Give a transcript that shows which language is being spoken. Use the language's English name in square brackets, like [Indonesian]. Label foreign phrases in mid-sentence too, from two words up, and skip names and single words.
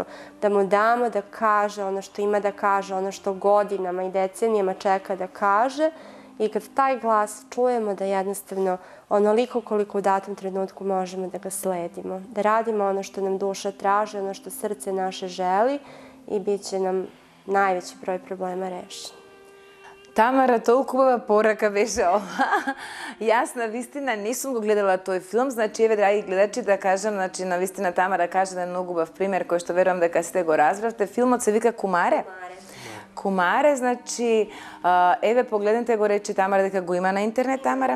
[Serbian] Da mu damo da kaže ono što ima da kaže, ono što godinama i decenijama čeka da kaže. I kad taj glas čujemo da jednostavno onoliko koliko u datom trenutku možemo da ga sledimo. Da radimo ono što nam duša traži, ono što srce naše želi i bit će nam najveći broj problema reši. [Macedonian] Тамара, толку убава порака беше ова. Јас навистина не сум го гледала тој филм, значи еве драги гледачи да кажам, значи навистина Тамара каже да е многу убав пример кој што верувам дека сите го разбравте. Филмот се вика Кумаре. Кумаре, значи еве погледнете го, рече Тамара дека го има на интернет, Тамара.